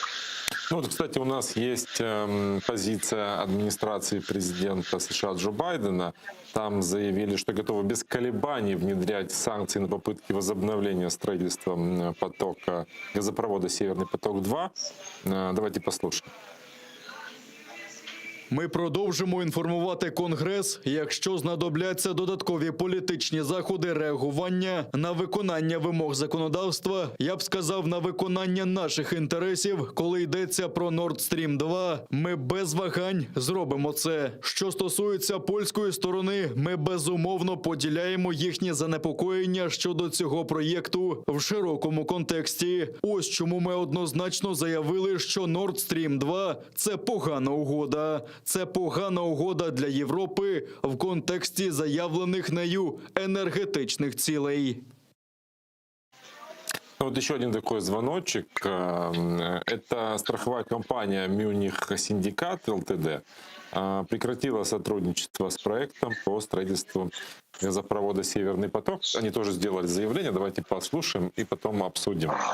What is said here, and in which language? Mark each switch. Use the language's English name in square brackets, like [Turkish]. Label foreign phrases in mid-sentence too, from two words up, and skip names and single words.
[Russian] Кстати, у нас есть позиция администрации президента США Джо Байдена. Там заявили, что готовы без колебаний внедрять санкции на попытки возобновления строительства газопровода «Северный поток-2». Давайте послушаем. [Ukrainian] Ми продовжимо інформувати Конгрес, якщо знадобляться додаткові політичні заходи реагування на виконання вимог законодавства, я б сказав, на виконання наших інтересів, коли йдеться про Nord Stream 2, ми без вагань зробимо це. Що стосується польської сторони, ми безумовно поділяємо їхні занепокоєння щодо цього проєкту в широкому контексті. Ось чому ми однозначно заявили, що Nord Stream 2 – це погана угода. Це погана угода для Європи в контексті заявлених нею енергетичних цілей. [Russian] Еще один такой звоночек. Это страховая компания Munich Syndicate Ltd. Прекратила сотрудничество с проектом по строительству газопровода «Северный поток». Они тоже сделали заявление. Давайте послушаем и потом обсудим.